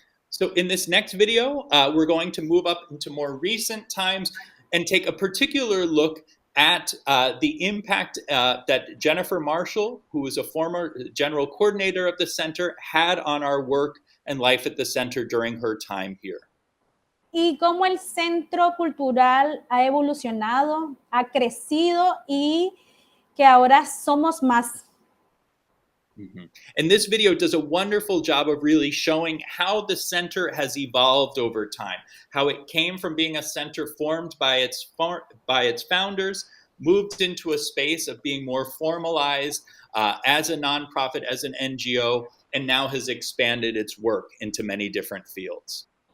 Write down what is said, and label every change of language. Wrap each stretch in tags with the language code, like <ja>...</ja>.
<en>So in this next video, we're going to move up into more recent times and take a particular look at the impact that Jennifer Marshall, who is a former general coordinator of the center, had on our work and life at the center during her time here.</en> <es>Y cómo el Centro Cultural ha evolucionado, ha crecido, y que ahora somos más. Mm-hmm.</es> <en>And this video does a wonderful job of really showing how the center has evolved over time, how it came from being a center formed by its founders, moved into a space of being more formalized as a nonprofit, as an NGO, and now has expanded its work into many different fields.</en>